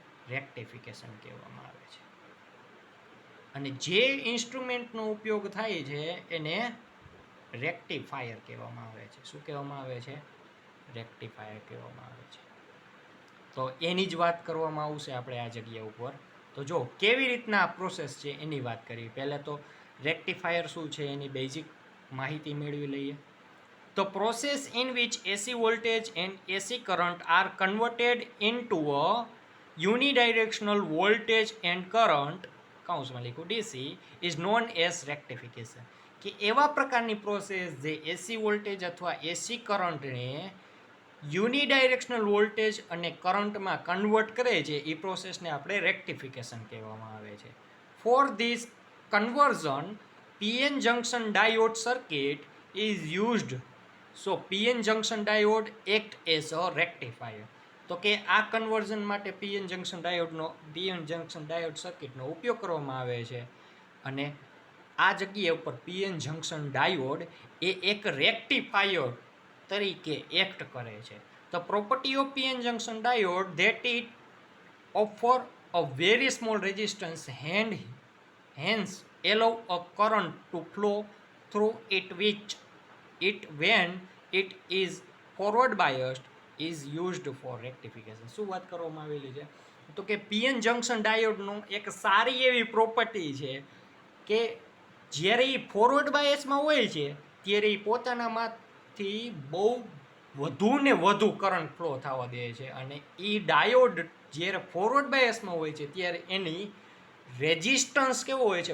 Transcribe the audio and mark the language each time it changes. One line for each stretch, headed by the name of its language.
Gujarati: Rectification કહેવામાં આવે છે. અને જે ઇન્સ્ટ્રુમેન્ટનો ઉપયોગ થાય છે એને રેક્ટિફાયર કહેવામાં આવે છે. શું કહેવામાં આવે છે? રેક્ટિફાયર કહેવામાં આવે છે. તો એની જ વાત કરવામાં આવશે આપણે આ જગ્યા ઉપર. તો જો કેવી રીતના આ પ્રોસેસ છે એની વાત કરીએ. પહેલાં તો રેક્ટિફાયર શું છે એની બેઝિક માહિતી મેળવી લઈએ.
English: The process in which AC voltage and AC current are converted into a unidirectional voltage and current
Gujarati: કૌંસમાં લખ્યું
English: DC is known as rectification.
Gujarati: કે એવા પ્રકારની પ્રોસેસ જે એસી વોલ્ટેજ અથવા એસી કરંટને યુનિડાયરેક્શનલ વોલ્ટેજ અને કરંટમાં કન્વર્ટ કરે છે એ પ્રોસેસને આપણે રેક્ટિફિકેશન કહેવામાં આવે છે.
English: For this conversion PN junction diode circuit is used. So PN junction diode act as a rectifier.
Gujarati: તો કે આ કન્વર્ઝન માટે પીએન જંક્શન ડાયોડ સર્કિટનો ઉપયોગ કરવામાં આવે છે. અને આ જગ્યા ઉપર પીએન જંક્શન ડાયોડ એ એક રેક્ટિફાયર તરીકે એક્ટ કરે છે.
English: The property of PN junction diode that it offer a very small resistance and hence allow a current to flow through it which it when it is forward biased is used for rectification.
Gujarati: શું વાત કરવામાં આવેલી છે? તો કે PN junction ડાયોડનું એક સારી એવી પ્રોપર્ટી છે કે જ્યારે એ ફોરવર્ડ બાયસમાં હોય છે ત્યારે એ પોતાનામાંથી બહુ વધુ ને વધુ કરંટ ફ્લો થવા દે છે. અને એ ડાયોડ જ્યારે ફોરવર્ડ બાયસમાં હોય છે ત્યારે એની રેઝિસ્ટન્સ કેવો હોય છે?